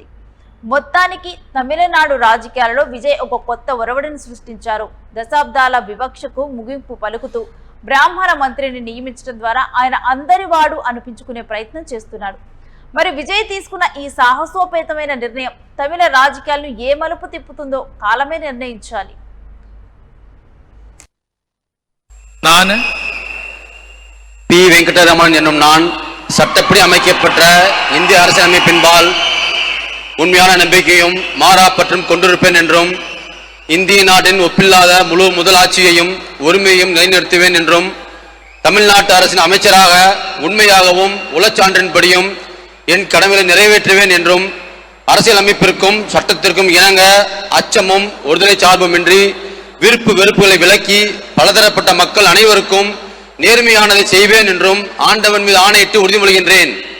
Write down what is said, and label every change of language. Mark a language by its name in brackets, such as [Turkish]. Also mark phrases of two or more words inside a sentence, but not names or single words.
[Telugu] మొత్తానికి తమిళనాడు రాజకీయాలలో విజయ్ ఒక కొత్త ఒరవడిని సృష్టించారు. దశాబ్దాల వివక్షకు ముగింపు పలుకుతూ బ్రాహ్మణ మంత్రిని నియమించడం ద్వారా ఆయన అందరివాడు అనిపించుకునే ప్రయత్నం చేస్తున్నాడు. మరి విజయ్ తీసుకున్న ఈ సాహసోపేతమైన నిర్ణయం తమిళ రాజకీయాలను ఏ మలుపు తిప్పుతుందో కాలమే నిర్ణయించాలి. [Tamil] பி வெங்கடரமணன் என்னும் நான் சட்டப்படி அமைக்கப்பட்ட இந்திய அரசியலமைப்பின்பால் உண்மையான நம்பிக்கையும் மாறாப்பற்றும் கொண்டிருப்பேன் என்றும் இந்திய நாட்டின் ஒப்பில்லாத முழு முதலாட்சியையும் உரிமையையும் நிலைநிறுத்துவேன் என்றும் தமிழ்நாட்டு அரசின் அமைச்சராக உண்மையாகவும் உளச்சான்றின்படியும் என் கடமையை நிறைவேற்றுவேன் என்றும் அரசியல் அமைப்பிற்கும் சட்டத்திற்கும் இணங்க அச்சமும் ஒருதலை சார்புமின்றி விருப்பு வெறுப்புகளை விலக்கி பலதரப்பட்ட மக்கள் அனைவருக்கும் நேர்மையானதை செய்வேன் என்றும் ஆண்டவன் மீது ஆணையிட்டு உறுதிமொழிகின்றேன்.